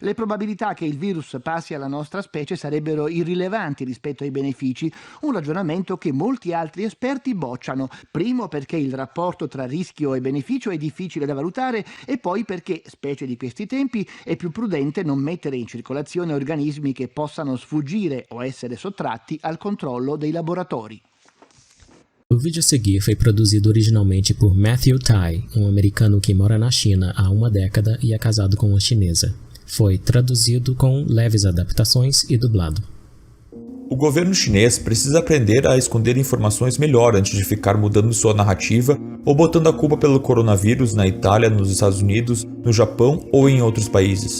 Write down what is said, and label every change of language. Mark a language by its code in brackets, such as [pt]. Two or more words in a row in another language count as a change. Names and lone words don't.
[it] Le probabilità che il virus passi alla nostra specie sarebbero irrilevanti rispetto ai benefici, un ragionamento che molti altri esperti bocciano. Primo perché il rapporto tra rischio e beneficio è difficile da valutare e poi perché, specie di questi tempi, è più prudente non mettere in circolazione organismi che possano sfuggire o essere sottratti al controllo dei laboratori. [pt] O vídeo a seguir foi produzido originalmente por Matthew Tai, americano que mora na China há uma década e é casado com uma chinesa. Foi traduzido com leves adaptações e dublado. O governo chinês precisa aprender a esconder informações melhor antes de ficar mudando sua narrativa ou botando a culpa pelo coronavírus na Itália, nos Estados Unidos, no Japão ou em outros países.